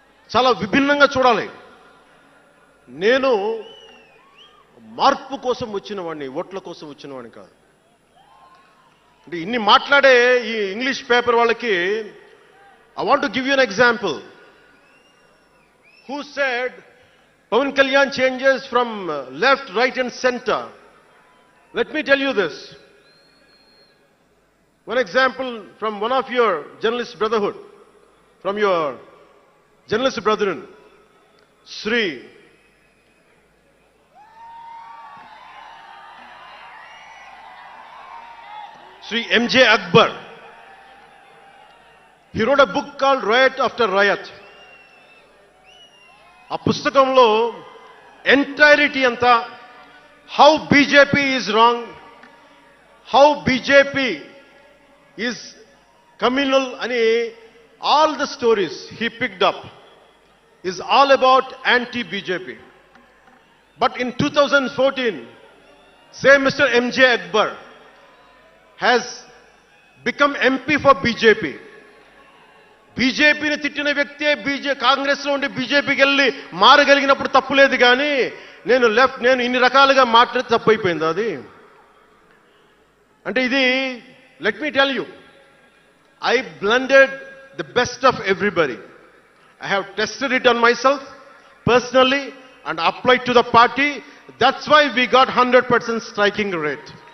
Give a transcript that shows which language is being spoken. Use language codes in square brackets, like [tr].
[te] చాలా విభిన్నంగా చూడాలి. నేను మార్పు కోసం వచ్చిన వాడిని, ఓట్ల కోసం వచ్చిన వాడిని కాదు. అంటే ఇన్ని మాట్లాడే ఈ ఇంగ్లీష్ పేపర్ వాళ్ళకి [en] I want to give you an example. Who said Pavan Kalyan changes from left, right and centre? Let me tell you this. One example from one of your journalist brotherhood, from your journalist brethren, Sri M.J. Akbar. He wrote a book called Riot After Riot. [te] ఆ పుస్తకంలో entirety అంతా [en] how BJP is wrong, how BJP is communal ani all the stories he picked up is all about anti-BJP. But in 2014, Say Mr. MJ Akbar has become MP for BJP. [te] బీజేపీని తిట్టిన వ్యక్తే కాంగ్రెస్ లో ఉండి బీజేపీకి వెళ్ళి మారగలిగినప్పుడు తప్పు లేదు కానీ నేను ఇన్ని రకాలుగా మాట్లాడి తప్పు అయిపోయింది అది. అంటే ఇది [en] Let me tell you, I blended the best of everybody. I have tested it on myself personally and applied to the party. That's why we got 100% striking rate.